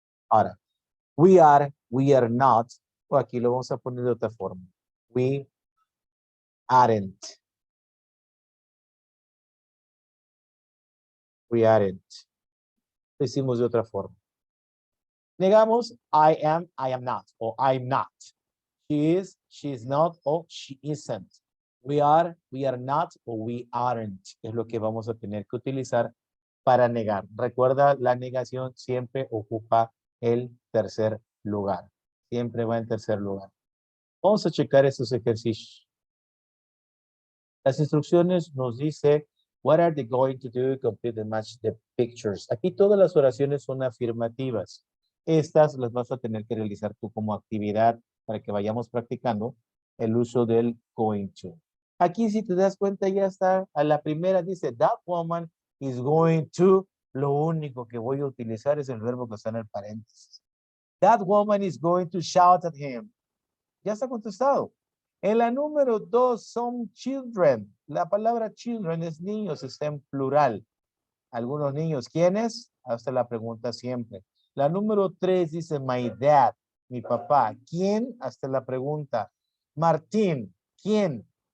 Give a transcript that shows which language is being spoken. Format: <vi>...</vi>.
<es>Ahora,</es> <en>we are not.</en> <es>O aquí lo vamos a poner de otra forma.</es> <en>We aren't. We aren't.</en> <es>Lo hicimos de otra forma. Negamos</es> <en>I am not. O I'm not. She is, she is not, o she isn't. We are not, o we aren't.</en> <es>Es lo que vamos a tener que utilizar para negar. Recuerda, la negación siempre ocupa el tercer lugar. Siempre va en tercer lugar. Vamos a checar estos ejercicios. Las instrucciones nos dice,</es> <en>what are they going to do? Complete and match the pictures.</en> <es>Aquí todas las oraciones son afirmativas. Estas las vas a tener que realizar tú como actividad para que vayamos practicando el uso del going to. Aquí si te das cuenta ya está, a la primera dice,</es> <en>that woman is going to,</en> <es>lo único que voy a utilizar es el verbo que está en el paréntesis.</es> <en>That woman is going to shout at him.</en> <es>Ya está contestado. En la número 2 son children. La palabra children es niños, está en plural. Algunos niños, ¿quiénes? Hasta la pregunta siempre. La número 3 dice my dad, mi papá. ¿Quién? Hasta la pregunta. Martín, ¿quién?</es>